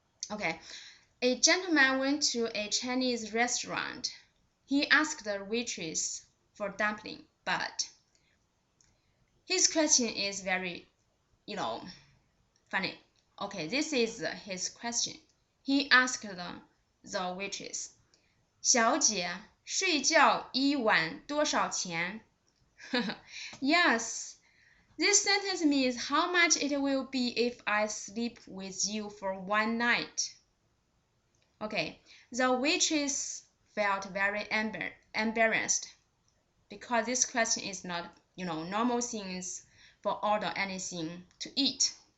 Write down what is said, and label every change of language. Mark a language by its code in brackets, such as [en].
[en] Okay, a gentleman went to a Chinese restaurant. He asked the waitress for dumpling, but his question is very, funny. Okay, this is his question. He asked the waitress, [zh] 小姐，睡觉一晚多少钱? [en] Yes, this sentence means how much it will be if I sleep with you for one night. Okay, the waitress felt very embarrassed because this question is not, normal things for order anything to eat.